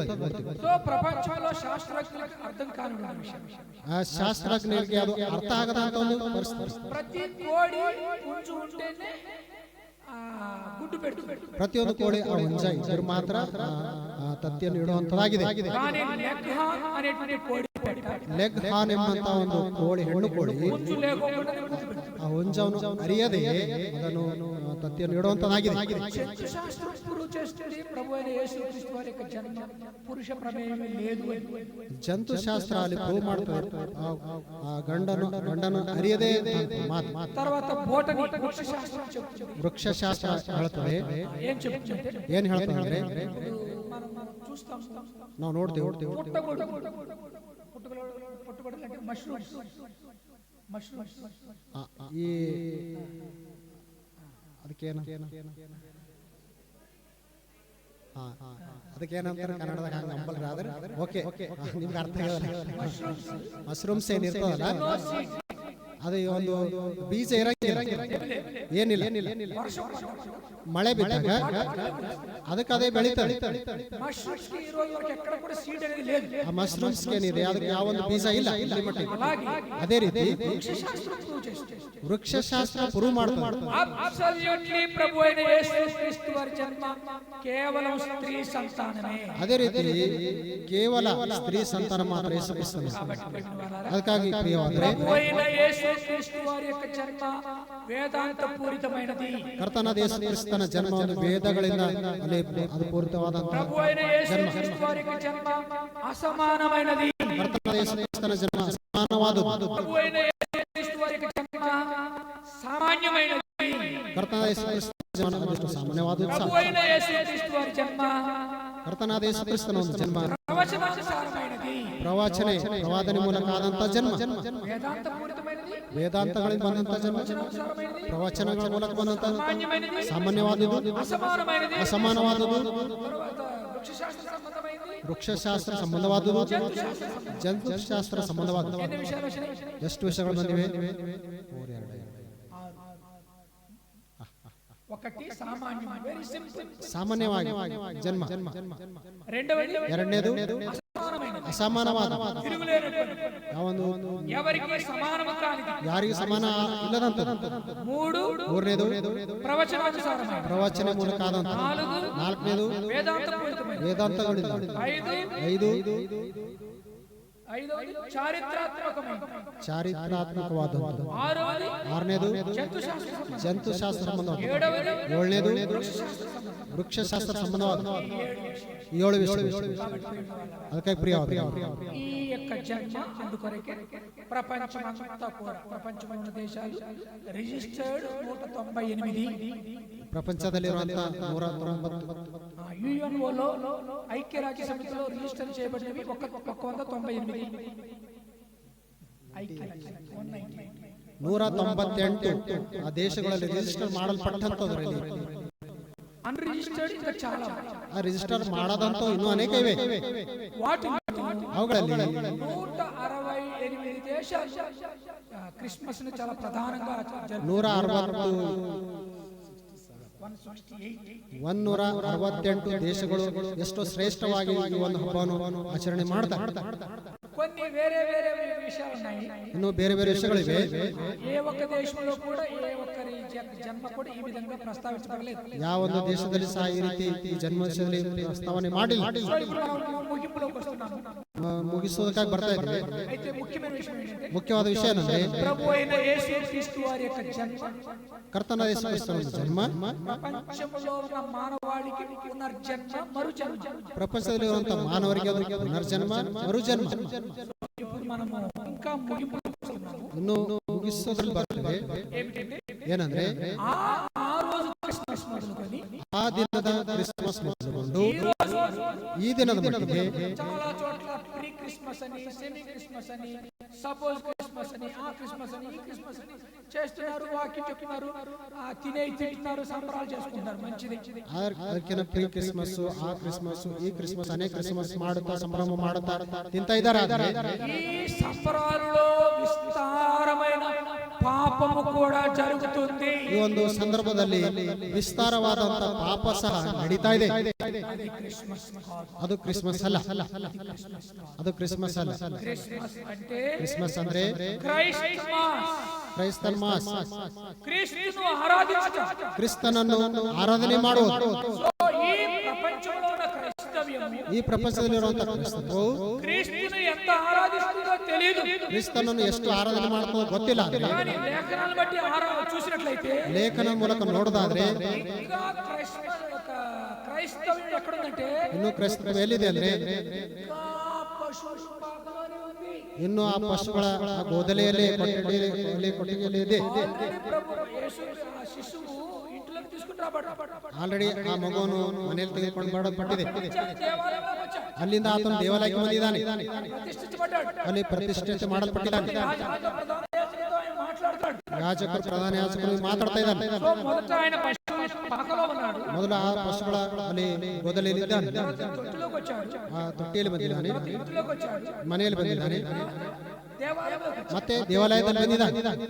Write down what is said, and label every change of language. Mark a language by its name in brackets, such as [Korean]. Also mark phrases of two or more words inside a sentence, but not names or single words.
[Telugu] సో ప్రపంచంలో శాస్త్రజ్ఞులకు అర్థం కాని విషయం, [Kannada] ಆ ಶಾಸ್ತ್ರಜ್ಞರಿಗೆ ಅದು ಅರ್ಥ ಆಗದಂತ ಒಂದು ಪರಿಸ್ಥಿತಿ. [Telugu] ప్రతి కోడి పుంజు ఉంటేనే గుడ్డు పెడుతుంది. [Kannada] ಪ್ರತಿಯೊಂದು ಕೋಳಿ ಆ ಹುಂಜ ಇದ್ದರೆ ಮಾತ್ರ ತತ್ತಿಯನ್ನು ಇಡುವಂತದಾಗಿದೆ. [Telugu] కానీ లెగ్ హార్న్ అనేటువంటి కోడి పెట్ట, [Kannada] ಲೆಗ್ ಹಾನ್ ಎಂಬಂತ ಒಂದು ಕೋಳಿ ಹೆಣ್ಣು ಕೋಳಿ [Telugu] పుంజు లేకోకుండా గుడ్డు పెడుతుంది. [Kannada] ಆ ಹುಂಜವನ್ನು ಅರಿಯದೆ ಅದನ್ನು తత్తిಯನ್ನು ಇಡುವಂತದಾಗಿದೆ. [Telugu] శాస్త్రం ప్రూవ్ చేస్తుంది ప్రభు అయిన యేసుక్రీస్తు వారి యొక్క జన్మ పురుష ప్రమేయం లేదు. [Kannada] ಜಂತು ಶಾಸ್ತ್ರ ಅಲ್ಲಿ ಪ್ರೂವ್ ಮಾಡ್ತದೆ ಆ ಗಂಡನು ಅರಿಯದೇ ಮಾತು. [Telugu] తర్వాత బోటనీ వృక్ష శాస్త్రం చెప్తుంది. [Kannada] ವೃಕ್ಷ ಶಾಸ್ತ್ರ ಹೇಳ್ತದೆ. [Telugu] ఏం చెప్తుందంటే [Kannada] ಏನ್ ಹೇಳ್ತದೆ ಅಂದ್ರೆ [Telugu] మనం చూస్తాం, [Kannada] ನಾವು ನೋಡ್ತೇವೆ [Telugu] పుట్టగొడుగు అంటే మష్రూమ్స్ [Kannada] ಈ ಅದಕ್ಕೇನು ಅದಕ್ಕೇನಂತಾರೆ ಕನ್ನಡದಾಗ ಹಂಗೆ ನಂಬಲ್ರಿ. ಆದ್ರೆ ಓಕೆ ನಿಮ್ಗೆ ಅರ್ಥ ಆಗಲ್ಲ. ಮಶ್ರೂಮ್ಸ್ ಏನಿರ್ತದಲ್ಲ ಅದು ಒಂದು ಬೀಜ ಇರಂಗಿಲ್ಲ, ಏನಿಲ್ಲ. ಮಳೆ ಬಿದ್ದಾಗ ಅದಕ್ಕೆ ಅದೇ ಬೆಳೀತದೆ. ಆ ಮಶ್ರೂಮ್ಸ್ ಏನಿದೆ ಅದಕ್ಕೆ ಯಾವ ಒಂದು ಬೀಜ ಇಲ್ಲ ಇಲ್ಲಿ ಮಟ್ಟಿಗೆ. ಅದೇ ರೀತಿ ವೃಕ್ಷ ಶಾಸ್ತ್ರ ಪ್ರೂವ್ ಮಾಡ್ತದೆ. [Telugu] ప్రభు అయిన యేసుక్రీస్తు వారి జన్మ కేవలం స్త్రీ సంతానమే. [Kannada] ಅದೇ ರೀತಿ ಕೇವಲ ಸ್ತ್ರೀ ಸಂತಾನ ಮಾತ್ರ ಯೇಸು ಕ್ರಿಸ್ತನ. ಅದಕ್ಕಾಗಿ ಪ್ರಿಯವಾದರೆ [Telugu] ప్రభు అయిన యేసుక్రీస్తు వారి యొక్క జన్మ వేదాంత పూరితమైనది. [Kannada] ಕರ್ತನಾದ ಯೇಸು ಕ್ರಿಸ್ತನ ಜನ್ಮ ಒಂದು ವೇದಗಳಿಂದ ಅದು ಪೂರಿತವಾದಂತಹ [Telugu] ప్రభు అయిన యేసుక్రీస్తు వారి యొక్క జన్మ అసమానమైనది. [Kannada] ಕರ್ತನಾದ ಯೇಸು ಕ್ರಿಸ್ತನ ಜನ್ಮ ಸಮಾನವಾದುದು. [Telugu] ప్రభు అయిన యేసుక్రీస్తు వారి యొక్క జన్మ సామాన్యమైనది. [Kannada] ಕರ್ತನಾದ ಯೇಸು ಕ್ರಿಸ್ತನ ಜನ್ಮ ಅದಷ್ಟು ಸಾಮಾನ್ಯವಾದುದು. [Telugu] ప్రభు అయిన యేసుక్రీస్తు వారి జన్మ [Kannada] ಕರ್ತನಾದ ಯೇಸು ಕ್ರಿಸ್ತನ ಒಂದು ಜನ್ಮ [Telugu] ప్రవచనానుసారమైనది. [Kannada] ಪ್ರವಾದನೆ ಮೂಲಕ ಆದಂತ ಜನ್ಮ, [Telugu] వేదాంత పూరితమైనది, [Kannada] ವೇದಾಂತಗಳಿಂದ ಬಂದಂತ ಜನ್ಮ, ಪ್ರವಚನಗಳ ಮೂಲಕ ಬಂದಂತ ಸಾಮಾನ್ಯವಾದುದು, [Telugu] అసమానమైనది, [Kannada] ಅಸಮಾನವಾದುದು, [Telugu] తర్వాత వృక్షశాస్త్ర సంబంధమైనది, [Kannada] ವೃಕ್ಷಶಾಸ್ತ್ರ ಸಂಬಂಧವಾದುದು, ಜಂತುಶಾಸ್ತ್ರ ಸಂಬಂಧವಾದುದು. [Telugu] ఎన్ని విషయాలు వచ్చినాయి? [Kannada] ಎಷ್ಟು ವಿಷಯಗಳು ಬಂದಿವೆ? [Telugu] ఒకటి సామాన్యం, [English] very simple, [Kannada] ಸಾಮಾನ್ಯವಾಗಿ ಜನ್ಮ. [Telugu] రెండవది [Kannada] ಎರಡನೇದು ಅಸಮಾನವಾದ, [Telugu] తిరుగులేనటువంటి, [Kannada] ಯಾವೊಂದು [Telugu] ఎవరికి సమానము కానిది. [Kannada] ಯಾರಿಗೂ ಸಮಾನ ಇಲ್ಲದಂತದ್ದು. ಮೂರನೇದು [Telugu] ప్రవచనానుసారమైనది. [Kannada] ಪ್ರವಚನ ಮೂಲಕ ಆದಂತ. ನಾಲ್ಕನೇದು [Telugu] వేదాంత పూరితమైనది. [Kannada] ವೇದಾಂತಗಳಿಂದ. ಐದು [Telugu] ఐదవది చారిత్రాత్మకమైనది. [Kannada] ಚಾರಿತ್ರಾತ್ಮಕವಾದದ್ದು. [Telugu] ఆరవది [Kannada] ಆರನೇದು [Telugu] జంతుశాస్త్ర [Kannada] ಜಂತುಶಾಸ್ತ್ರ ಸಂಬಂಧವಾದ. [Telugu] ఏడవది [Kannada] ಏಳನೇದು ವೃಕ್ಷಶಾಸ್ತ್ರ ಸಂಬಂಧವಾದ. 7 ವಿಷಯ. ಅದಕ್ಕಾಗಿ ಪ್ರಿಯವಾದ [Telugu] ఈ యొక్క జన్మ అందుకొరకే ప్రపంచమంతా కూడా, ప్రపంచంలో ఉన్న దేశాలు రిజిస్టర్డ్ 198, [Kannada] ಪ್ರಪಂಚದಲ್ಲಿರುವಂತಹ 190, [Telugu] యుఎన్ఓలో ఐక్యరాజ్య సమితిలో రిజిస్టర్ చేయబడినవి 198. ఐక్యరాజ్య [Kannada] 198 ಆ ದೇಶಗಳಲ್ಲಿ ರಿಜಿಸ್ಟರ್ ಮಾಡಲ್ಪಟ್ಟಂತದ್ರಲ್ಲಿ. [Telugu] అన్రిజిస్టర్డ్ ఇంకా చాలా. [Kannada] ಆ ರಿಜಿಸ್ಟರ್ ಮಾಡದಂತ ಇನ್ನೂ ಅನೇಕ ಇವೆ. ಅವುಗಳಲ್ಲಿ [Telugu] 168 దేశాలు క్రిస్మస్ ని చాలా ప్రధానంగా [Kannada] 168 ದೇಶಗಳು ಎಷ್ಟೋ ಶ್ರೇಷ್ಠವಾಗಿ ಈ ಒಂದು ಹಬ್ಬವನ್ನು ಆಚರಣೆ ಮಾಡ್ತಾರೆ. [Telugu] కొన్ని వేరే వేరే విషయాలు ఉన్నాయి. [Kannada] ಇನ್ನು ಬೇರೆ ಬೇರೆ ವಿಷಯಗಳಿವೆ. [Telugu] ఏ ఒక్క దేశంలో కూడా ఏ ఒక్కరి జన్మ కూడా ఈ విధంగా ప్రస్తావించబడలేదు. [Kannada] ಯಾವ ಒಂದು ದೇಶದಲ್ಲಿ ಸಹ ಈ ರೀತಿ ಈ ಜನ್ಮದಿನದಲ್ಲಿ ಪ್ರಸ್ತಾವನೆ ಮಾಡಿಲ್ಲ. [Telugu] ముగింపులోకి వస్తున్నాము. [Kannada] ಮುಗಿಸೋದಕ್ಕಾಗಿ ಬರ್ತಾ ಇದ್ದೀವಿ. [Telugu] అయితే ముఖ్యమైన విషయం ఏంటంటే, [Kannada] ಮುಖ್ಯವಾದ ವಿಷಯ ಏನಂದ್ರೆ [Telugu] ప్రభు అయిన యేసుక్రీస్తు వారి యొక్క జన్మ, [Kannada] ಕರ್ತನಾದ ಯೇಸು ಕ್ರಿಸ್ತನ ಜನ್ಮ [Telugu] ప్రపంచంలో ఉన్న మానవాళికి పునర్జన్మ, మరుజన్మ. [Kannada] ಪ್ರಪಂಚದಲ್ಲಿರುವಂತಹ ಮಾನವರಿಗೆ ಅದು ಪುನರ್ಜನ್ಮ, ಮರುಜನ್ಮ. [Telugu] ఇప్పుడు మనము ఇంకా ముగింపులోకి వస్తున్నాము. [Kannada] ಇನ್ನು ಮುಗಿಸೋದ್ರಲ್ಲಿ ಬರ್ತದೆ. ಏನಂದ್ರೆ [Telugu] ఆ రోజు క్రిస్మస్ మొదలుకొని [Kannada] ಆ ದಿನದ ಕ್ರಿಸ್ಮಸ್ ಮೊದಲುಗೊಂಡು ಈ ದಿನದ ಮಟ್ಟಿಗೆ [Telugu] చాలా చోట్ల ప్రీ క్రిస్మస్ అని, సెమీ క్రిస్మస్ అని, సపోజ్ క్రిస్మస్ అని, ఆ క్రిస్మస్ అని, ఈ క్రిస్మస్ అని చేస్తున్నారు. వాక్యం చెప్తున్నారు, తింటున్నారు, సంబరాలు చేసుకుంటారు. మంచిది. [Kannada] ಅದಕ್ಕಿಂತ ಪ್ರೀ ಕ್ರಿಸ್ಮಸ್, ಆ ಕ್ರಿಸ್ಮಸ್, ಈ ಕ್ರಿಸ್ಮಸ್, ಅನೇಕ ಕ್ರಿಸ್ಮಸ್ ಮಾಡುತ್ತಾ ಸಂಭ್ರಮ ಮಾಡುತ್ತಾ ತಿಂತ ಇದ್ದಾರೆ. [Telugu] ఈ సంబరాలలో విస్తారమైన పాపము కూడా జరుగుతుంది. [Kannada] ಈ ಒಂದು ಸಂದರ್ಭದಲ್ಲಿ ವಿಸ್ತಾರವಾದಂತ ಪಾಪ ಸಹ ನಡೀತಾ ಇದೆ. ಅದು ಕ್ರಿಸ್ಮಸ್ ಅಲ್ಲ. ಅದು ಕ್ರಿಸ್ಮಸ್ ಅಲ್ಲ. ಕ್ರಿಸ್ಮಸ್ ಅಂದ್ರೆ ಕ್ರೈಸ್ತನ ಮಾಸ್, ಕ್ರಿಸ್ತನನ್ನು ಆರಾಧನೆ ಮಾಡುವುದು. [Telugu] ఈ ప్రపంచంలో ఉన్న క్రైస్తవ్యము [Kannada] ಈ ಪ್ರಪಂಚದಲ್ಲಿರುವಂತಹ ಕ್ರೈಸ್ತತ್ವವು ಕ್ರಿಸ್ತನು ಎಂತ ಆರಾಧಿಸುತ್ತೋ ತಿಳಿಯದು, ಕ್ರಿಸ್ತನನ್ನು ಎಷ್ಟು ಆರಾಧನೆ ಮಾಡ್ತೋ ಗೊತ್ತಿಲ್ಲ. [Telugu] కానీ లేఖనాలను బట్టి చూసినట్లయితే, [Kannada] ಲೇಖನ ಮೂಲಕ ನೋಡೋದಾದ್ರೆ [Telugu] ಈಗ క్రైస్తవ్యం ఎక్కడుందంటే, [Kannada] ಇನ್ನು ಕ್ರೈಸ್ತತ್ವ ಎಲ್ಲಿದೆ ಅಂದ್ರೆ ಇನ್ನು ಆ ಪಶುಗಳ ಗೋದಲೆಯಲ್ಲೇ ಕೊಟ್ಟಿಗೆಯಲ್ಲಿ ಇದೆ. [Telugu] ಶಿಶುವು ಇಂಟ್లోకి తీసుకుని రాబడ్డాడు. [Kannada] ಆಲ್ರೆಡಿ ಆ ಮಗುವನ್ನು ಮನೆಯಲ್ಲಿ ತೆಗೆದುಕೊಂಡು ಬರಲ್ಪಟ್ಟಿದೆ. ಅಲ್ಲಿಂದ ಆತನು ದೇವಾಲಯಕ್ಕೆ ಬಂದಿದ್ದಾನೆ, ಅಲ್ಲಿ ಪ್ರತಿಷ್ಠಿತ ಮಾಡಲ್ಪಟ್ಟಿದ್ದಾನೆ. ಯಾಜಕರು, ಪ್ರಧಾನ ಯಾಜಕರು ಮಾತಾಡ್ತಾ ಇದ್ದಾನೆ. ಮೊದಲು ಆ ಪಶುಗಳ ಅಲ್ಲಿ ಗೋದಲೆಯಲ್ಲಿ ಇದ್ದಾನೆ, ಆ ತೊಟ್ಟಿಯಲ್ಲಿ ಬಂದಿದ್ದಾನೆ, ಮನೆಯಲ್ಲಿ ಬಂದಿದ್ದಾನೆ, ಮತ್ತೆ ದೇವಾಲಯದಲ್ಲಿ ಬಂದಿದ್ದಾನೆ.